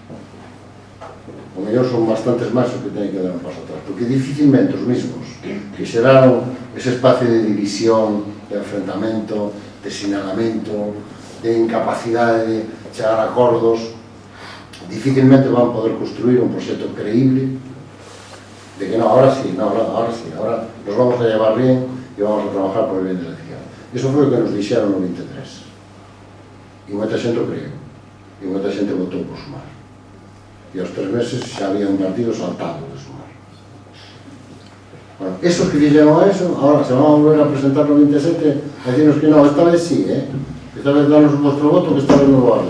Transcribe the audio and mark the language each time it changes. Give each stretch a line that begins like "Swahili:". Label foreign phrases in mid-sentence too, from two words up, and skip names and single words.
Galician: O mellor son bastantes máis os que teñen que dar un paso atrás, porque dificilmente os mismos que xeraron ese espacio de división, de enfrentamento, de sinalamento, de incapacidade de chegar a acordos, dificilmente van poder construir un proxecto creíble de que no,
Spanish: ahora sí, ahora nos vamos a llevar bien e vamos a trabajar por el bien de la izquierda.
Galician: Eso foi o que nos dixeron no 23. E moita xente o creo, e moita xente votou por Sumar. E aos 3 meses xa había un partido saltado de Sumar.
Spanish: Bueno, esos que dixeron a eso, ahora se van a volver a presentar no 27 a decirnos que no, esta vez sí, esta vez danos vuestro voto, que esta vez non lo va a ver.